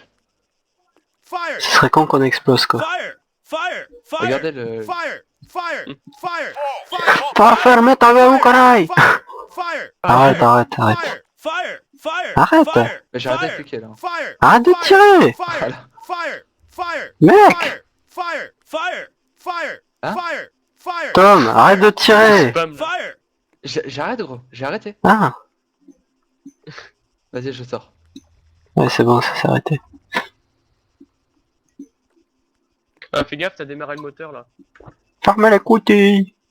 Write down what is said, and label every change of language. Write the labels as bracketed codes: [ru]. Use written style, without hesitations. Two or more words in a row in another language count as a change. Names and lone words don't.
[fr] Fire! Ce serait con qu'on explose, quoi. [en] Fire! Fire! Fire! [fr] Regardez le... [en] Fire! Fire! Fire! [fr] Pas fermer ta gueule, ou canaille! [en] Fire! Fire! [fr] Arrête, arrête, arrête. [en] Fire! Fire! Fire! [fr] Arrête. Fire! Mais j'ai arrêté de Fire! cliquer là. Fire! Arrête de Fire! tirer! Fire! Voilà. [en] Fire! Fire! [fr] Mec! [en] Fire! Fire! Fire! Fire! [fr] Hein? [en] Fire! Fire! [fr] Tom, arrête de tirer! Spam, là. Fire! J'arrête gros, j'ai arrêté. Ah! Vas-y, je sors. Ouais, c'est bon, ça s'est arrêté. Ah, fais gaffe, t'as démarré le moteur là. Fermez les coutilles!